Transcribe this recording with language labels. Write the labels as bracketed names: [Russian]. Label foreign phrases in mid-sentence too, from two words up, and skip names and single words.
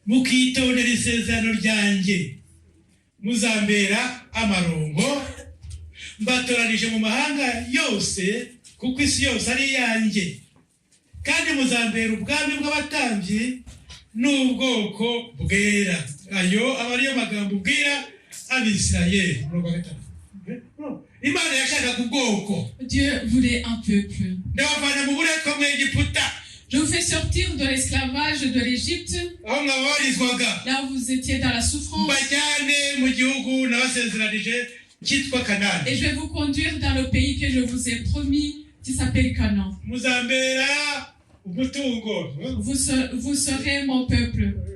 [Kinyarwanda] mukitondera isezerano ryanjye muzambera amarongo mbatoranije mu mahanga yose kuko isi yose ari iyanjye kandi muzambera ubwami bw'abatambyi n'ubwoko bwera. Ayo aba ariyo magambo ubwira abisirayeli. Imana yashakaga ubwoko. [French] Dieu voulait un peuple. [Kinyarwanda] ndabavana mu buretwa mu Egiputa. [French] Je vous fais sortir de l'esclavage de l'Égypte, là où vous étiez dans la souffrance. Et je vais vous conduire dans le pays que je vous ai promis, qui s'appelle Canaan. Vous serez mon peuple.